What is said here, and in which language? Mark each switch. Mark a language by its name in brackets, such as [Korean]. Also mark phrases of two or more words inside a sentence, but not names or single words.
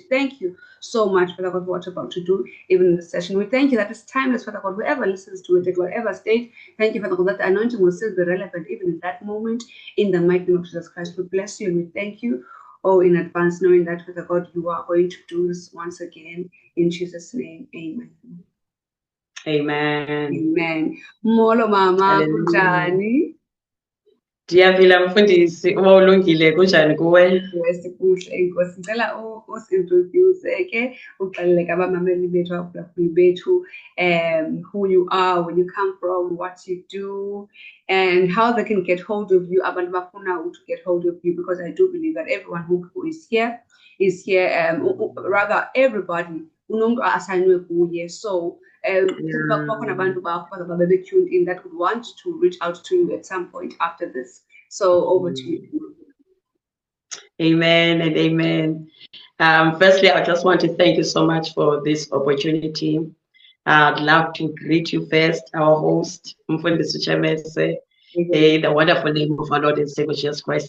[English] Thank you so much, Father God, for what you're about to do even in this session. We thank you that it's timeless, Father God, whoever listens to it at whatever state. Thank you, Father God, that the anointing will still be relevant even in that moment. In the mighty name of Jesus Christ, we bless you and we thank you, in advance, knowing that, Father God, you are going to do this once again. In Jesus' name, amen. Amen. [Xhosa] Amen. Molo mama kunjani? Ndiyaphila mfundisi, uba ulungile kunjani kuwe? Kuhle inkosi, ngicela usintroduce ke uxelele ke abamameli bethu abaphulaphuli bethu [English] who you are, where you come from, what you do, and how they can get hold of you, [Xhosa] abantu bafuna [English] to get hold of you, because I do believe that everyone who is here, rather everybody [Xhosa] unomntu asayinwe kuye. [English] So [Xhosa] bakhona abantu bakho [English] tuned in that would want to reach out to you at some point after this. So over to you. Amen and amen. Firstly, I just want to thank you so much for this opportunity. I'd love to greet you first, our host, Mfundisi Chemese, the wonderful name of our Lord and Savior Jesus Christ.